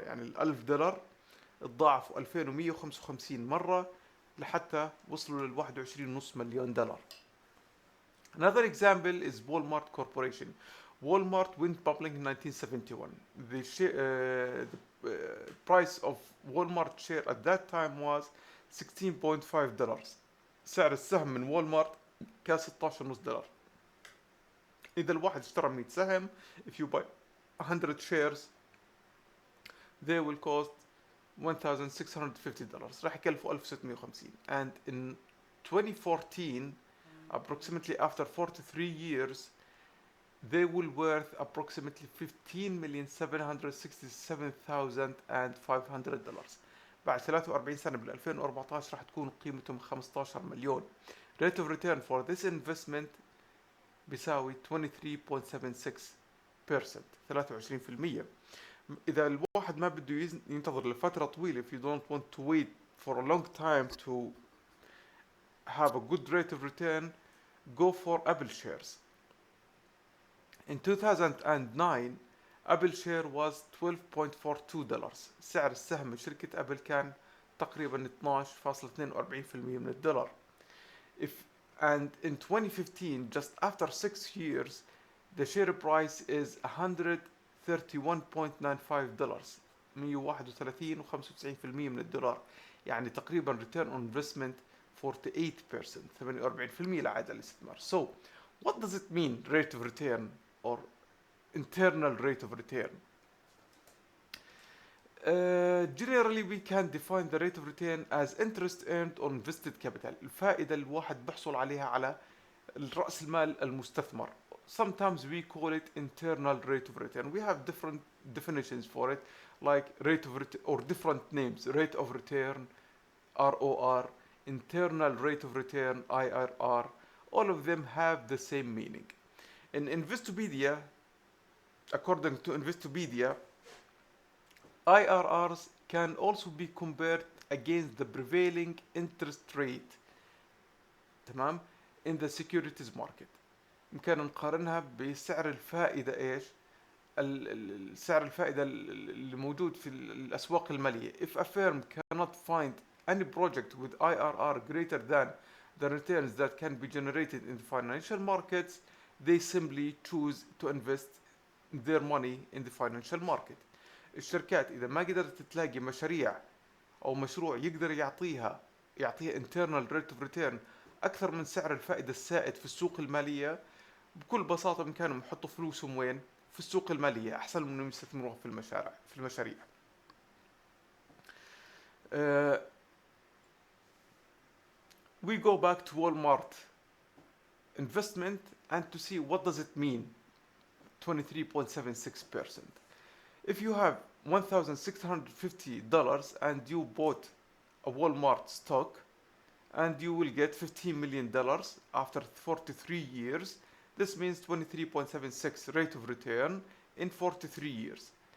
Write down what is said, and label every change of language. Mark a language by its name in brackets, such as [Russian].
[Arabic] يعني $1,000 تضاعفوا 2155 مرة لحتى وصلوا لل $21.5 مليون. [English] Another example is Walmart Corporation. Walmart went public in 1971. The price of Walmart share at that time was $16.5. [Arabic] سعر السهم من والمارت كان $16.5. إذا الواحد اشترى 100 سهم, [English] if you buy 100 shares, they will cost $1,650. [Arabic] راح يكلفوا 1650. [English] And in 2014, approximately after 43 years, they will worth approximately $15,767,500. [Arabic] بعد 43 سنة بال 2014 راح تكون قيمتهم 15 مليون. [English] Rate of return for this investment [Arabic] بيساوي [English] 23.76%. 23%. [Arabic] إذا الواحد ما بده ينتظر لفترة طويلة, [English] if you don't want to wait for a long time to have a good rate of return, go for Apple shares. In 2009, Apple share was $12.42. [Arabic] سعر السهم من شركة أبل كان تقريبا 12.42% من الدولار. [English] And in 2015, just after 6 years, the share price is $131.95. [Arabic] 131.95% من الدولار. يعني تقريبا return on investment 48%. 48% العائد على الاستثمار. [English] So, what does it mean rate of return or internal rate of return? Generally we can define the rate of return as interest earned on invested capital. [Arabic] الفائدة الواحد بحصل عليها على رأس المال المستثمر. [English] Sometimes we call it internal rate of return. We have different definitions for it, like rate of return, or different names: rate of return, ROR, internal rate of return, IRR. All of them have the same meaning. In Investopedia, according to Investopedia, IRRs can also be compared against the prevailing interest rate, تمام, in the securities market. [Arabic] يمكن نقارنها بسعر الفائدة ايش؟ سعر الفائدة اللي موجود في الأسواق المالية. [English] If a firm cannot find any project with IRR greater than the returns that can be generated in the financial markets, they simply choose to invest their money in the financial market. [Arabic] الشركات إذا ما قدرت تلاقي مشاريع أو مشروع يقدر يعطيها internal rate of return أكثر من سعر الفائدة السائد في السوق المالية, بكل بساطة بإمكانهم يحطوا فلوسهم وين؟ في السوق المالية أحسن من إنهم يستثمروها في المشاريع. [English] Uh, we go back to Walmart investment and to see what does it mean 23.76%. If you have $1,650 and you bought a Walmart stock and you will get $15 million after 43 years, this means 23.76 rate of return in 43 years.